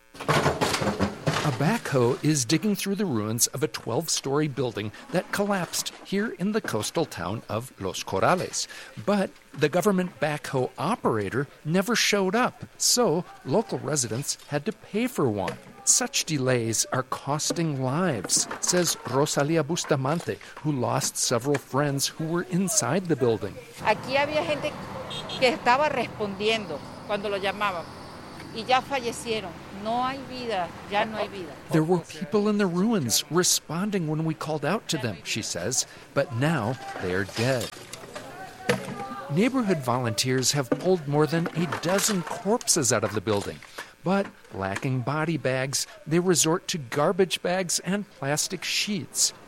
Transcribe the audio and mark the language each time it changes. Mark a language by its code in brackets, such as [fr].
[en] A backhoe is digging through the ruins of a 12-story building that collapsed here in the coastal town of Los Corales. But the government backhoe operator never showed up, so local residents had to pay for one. Such delays are costing lives, says Rosalia Bustamante, who lost several friends who were inside the building. [es] Aquí había gente que estaba respondiendo cuando lo llamaban y ya fallecieron. No hay vida. Ya no hay vida. [en] There were people in the ruins responding when we called out to them, she says, but now they're dead. Neighborhood volunteers have pulled more than a dozen corpses out of the building. But lacking body bags, they resort to garbage bags and plastic sheets.